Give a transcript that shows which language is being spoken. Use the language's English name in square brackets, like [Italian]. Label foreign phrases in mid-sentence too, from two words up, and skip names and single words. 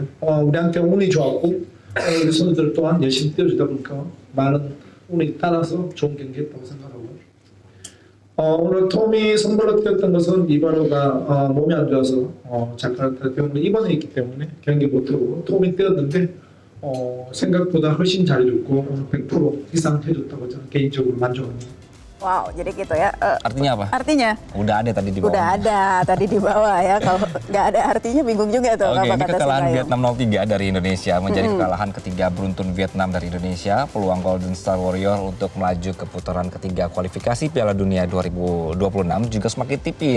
[Korean] 우리한테 운이 좋았고 우리 선수들 또한 열심히 뛰어주다 보니까 많은 운이 따라서 좋은 경기했다고 생각하고 오늘 톰이 선발로 뛰었던 것은 이바로가 몸이 안 좋아서 자카르타 때문에 입원해 있기 때문에 경기 못하고 톰이 뛰었는데 생각보다 훨씬 잘해줬고 오늘 100% 이상 해줬다고 저는 개인적으로 만족합니다. [Indonesian] Wow, jadi gitu ya. Artinya apa? Artinya? Udah ada tadi di bawah. Udah ada tadi di bawah ya. Kalau nggak ada artinya bingung juga tuh. Oke, ini kata kekalahan Sintayong. Vietnam 0-3 dari Indonesia menjadi kekalahan ketiga beruntun Vietnam dari Indonesia. Peluang Golden Star Warrior untuk melaju ke putaran ketiga kualifikasi Piala Dunia 2026 juga semakin tipis.